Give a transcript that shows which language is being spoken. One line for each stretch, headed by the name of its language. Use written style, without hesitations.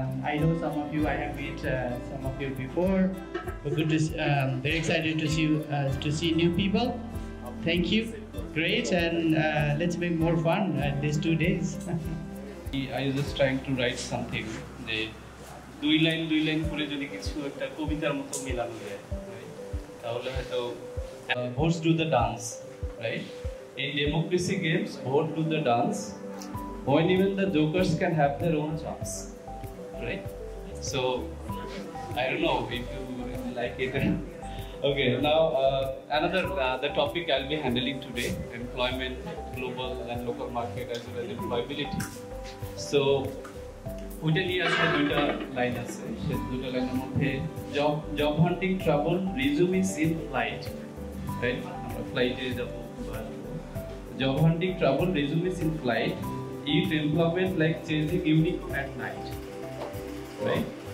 English: I know some of you. I have met some of you before. But good to, very excited to see new people. Thank you. Great, and let's make more fun these 2 days. I was just trying to write something.
Bangla: দুই line করে যদি কিছু একটা কবিতার মতো মেলানো যায় তাহলে হয়তো
English: votes do the dance, right? In democracy games, vote do the dance when even the jokers can have their own chance, right? So I don't know if you like it. Okay, now another the topic I'll be handling today: employment, global and local market, as well as employability.
Bangla: So ওইটা নিয়ে আসলে দুইটা line আছে, সেই দুইটা লাইনের মধ্যে
English: Job hunting travel resume is in flight, right?
Bangla: আমরা ফ্লাইটে যাবো।
English: Job hunting travel resume is in flight, it employment like chasing unicorn at night, right?